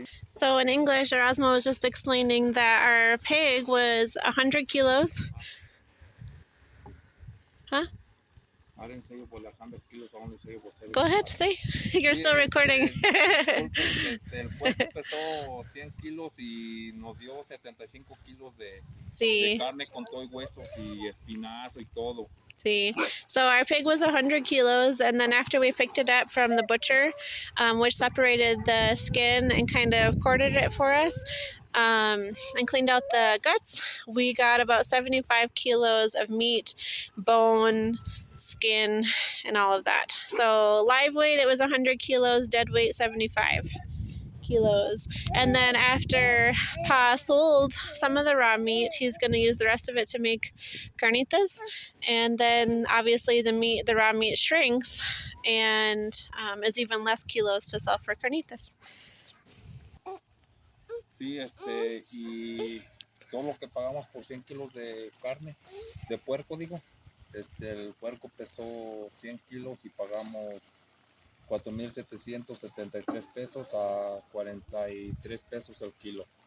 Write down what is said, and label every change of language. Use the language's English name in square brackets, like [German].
[English] So in English, Erasmo was just explaining that our pig was 100 kilos. Huh? I didn't say it was like 100 kilos, I only say it was 75. Go ahead, say. You're [Spanish] Sí, [English] still recording. [Spanish] disculpen, el puerco pesó 100 kilos y nos dio 75 kilos de Sí. carne con todo y huesos y espinazo y todo. [English] See, so our pig was 100 kilos, and then after we picked it up from the butcher, which separated the skin and kind of quartered it for us, and cleaned out the guts, we got about 75 kilos of meat, bone, skin, and all of that. So live weight, it was 100 kilos, dead weight, 75 kilos. And then after Pa sold some of the raw meat, he's going to use the rest of it to make carnitas. And then obviously the raw meat shrinks and is even less kilos to sell for carnitas. [Spanish] Sí, y todo lo que pagamos por 100 kilos de carne, de puerco digo, el puerco pesó 100 kilos y pagamos 4,773 pesos a 43 pesos el kilo.